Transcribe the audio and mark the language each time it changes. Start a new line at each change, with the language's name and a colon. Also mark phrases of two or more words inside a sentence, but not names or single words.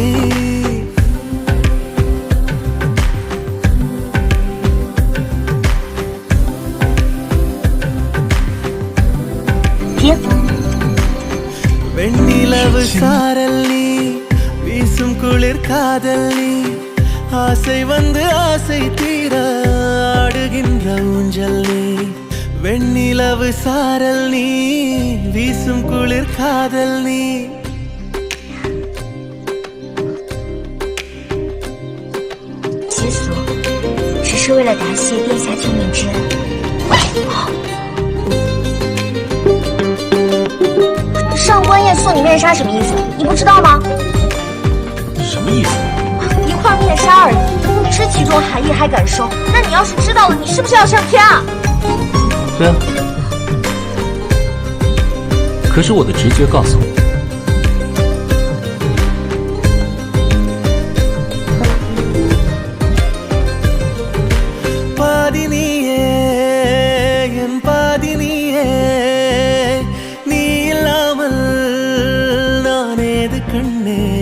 Tamil: வெண்ணிலவு சாரல் நீ வீசும் குளிர் காதல் நீ ஆசை வந்து ஆசை தீர ஆடுகின்ற ஊஞ்சல் நீ வெண்ணிலவு சாரல் நீ வீசும் குளிர் காதல் நீ
Chinese: 解锁只是为了答谢殿下听命之恩。上官燕送你面纱什么意思？你不知道吗？什么意思？一块面纱而已，不知其中含义还敢说？那你要是知道了，你是不是要上天啊？对啊，可是我的直觉告诉我，
Tamil: பாதி நீயே என் பாதி நீயே நீ இல்லாமல் நான் ஏது கண்ணே